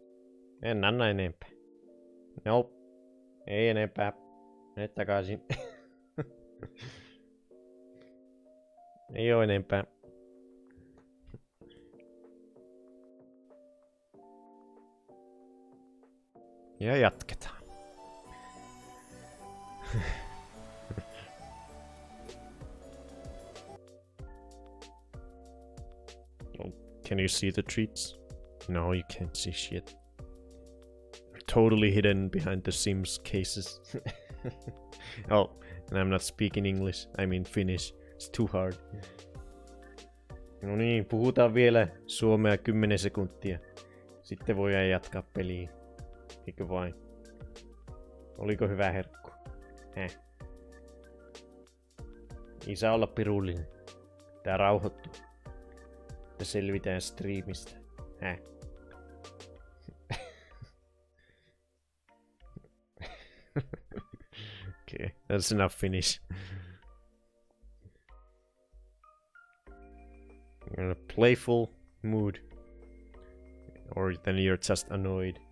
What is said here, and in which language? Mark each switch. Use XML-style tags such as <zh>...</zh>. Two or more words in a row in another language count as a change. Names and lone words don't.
<fi>En anna enempää. Nope. Ei enempää. Mene takaisin. Ei oo enempää. Ja jatketaan.</fi> <en>Oh, can you see the treats? No, you can't see shit. Totally hidden behind the Sims cases. Oh, and I'm not speaking English, I mean Finnish. It's too hard.</en> <fi>No niin, puhutaan vielä suomea 10 sekuntia. Sitten voidaan jatkaa peliä. Eikö vain? Oliko hyvä herkku? Ei saa olla pirullinen. Tää rauhoittuu. Ja selvitään striimistä.</fi> <en>Okay, that's enough Finnish. You're in a playful mood. Or then you're just annoyed.</en>